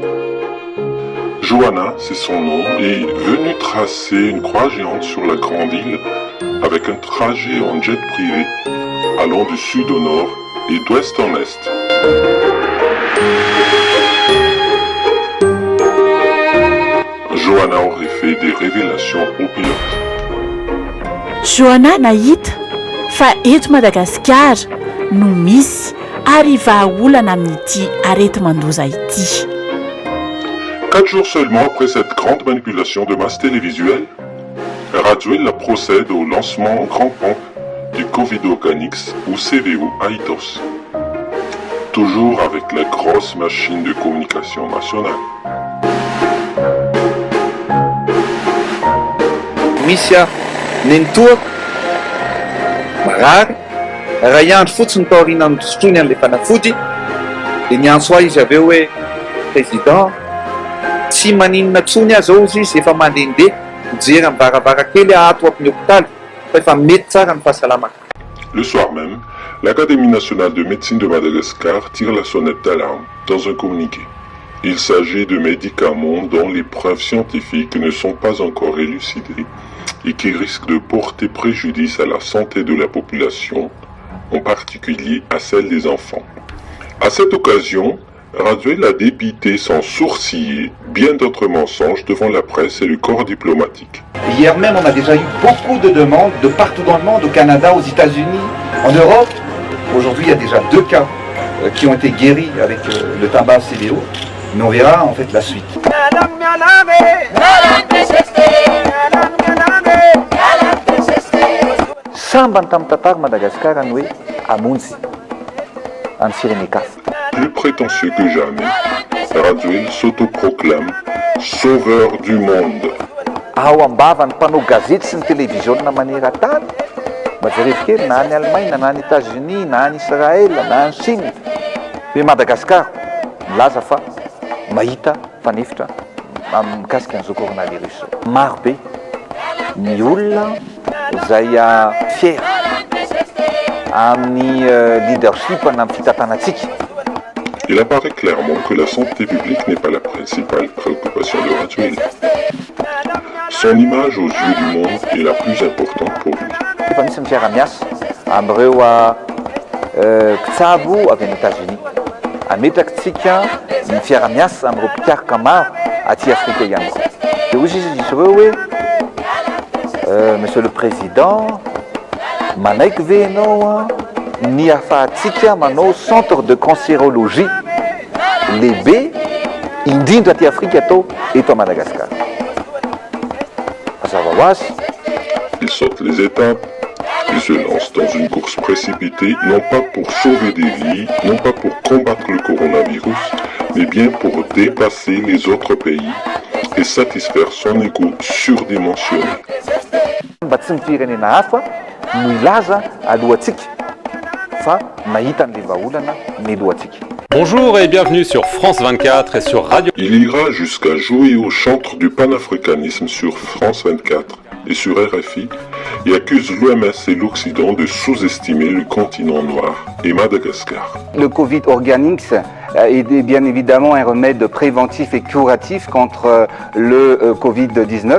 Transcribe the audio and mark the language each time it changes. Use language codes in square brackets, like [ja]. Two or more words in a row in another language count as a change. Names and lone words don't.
[fr] Joana, c'est son nom, est venue tracer une croix géante sur la grande île avec un trajet en jet privé allant du sud au nord et d'ouest en est. Joana aurait fait des révélations au pilote. [mg] Joana nahita fa eto Madagasikara no misy ary vahaolana amin'ity areti-mandoza ity. [fr] 4 jours seulement après cette grande manipulation de masse télévisuelle, Radziwiłł la procède au lancement en grand pompe du Covid Organics ou CVO à Itos. Toujours avec la grosse machine de communication nationale. [mg] Misy nenitoa marary raha iandro fotsiny taoriana ny sotrony an'ilay fanafody dia niantso ahy izy aveo hoe président tsy maninona tsony azy ao izy efa mandehandeha mijery amin'ny varavarakely ato amin'ny hôpitaly fa efa mety tsara ny fahasalamana. [fr] Le soir même, l'Académie nationale de médecine de Madagascar tire la sonnette d'alarme dans un communiqué. Il s'agit de médicaments dont les preuves scientifiques ne sont pas encore élucidées et qui risquent de porter préjudice à la santé de la population, en particulier à celle des enfants. À cette occasion, Radziwiłł a débité sans sourciller bien d'autres mensonges devant la presse et le corps diplomatique. Hier même, on a déjà eu beaucoup de demandes de partout dans le monde, au Canada, aux États-Unis, en Europe. Aujourd'hui, il y a déjà 2 cas qui ont été guéris avec le tabac CVO. Mais on verra en fait la suite. [mg] Sambany tamin'ny tantara Madagasikara ny hoe amonjy amin'ny Sirenekafa. [fr] Plus prétentieux que jamais, Radziwiłł s'autoproclame sauveur du monde. [mg] Ao ambava ny mpanao gazety sy ny télévision maneran-tany mba jerevy kely na any Allemagne na any États-Unis na any Israël na any Chine hoe Madagasikara milaza fa mahita fanefitra mikasika an'izao coronavirus. Maro be ny olona izay fier amin'ny leadership na amin'ny fitantanantsika. [fr] Il apparaît clairement que la santé publique n'est pas la principale préoccupation de Radziwiłł. Son image aux yeux du monde est la plus importante pour lui. [mg] Efa misy mifiara-miasa amin'ireo mpitsabo avy any États-Unis. Ametrakatsika mifiara-miasa amin'ireo mpikarika maro aty Afrika ihany koa. Dia hozy izy ireo hoe [fr] Monsieur le Président, [mg] manaiky ve ianao ny ahafahantsika manao [fr] centre de cancérologie [mg] lehibe indrindra aty Afrika atao eto à Madagascar. Mazava ho azy. [fr] Il saute les étapes et se lance dans une course précipitée, non pas pour sauver des vies, non pas pour combattre le coronavirus, mais bien pour dépasser les autres pays et satisfaire son ego surdimensionné. [mg] Mba tsy ny firenena hafa no ilaza alohantsika fa mahita an'ilay vahaolana ny alohantsika. [fr] Bonjour et bienvenue sur France 24 et sur Radio. Il ira jusqu'à jouer au chantre du panafricanisme sur France 24 et sur RFI et accuse l'OMS et l'Occident de sous-estimer le continent noir et Madagascar. Le Covid Organics est bien évidemment un remède préventif et curatif contre le Covid-19.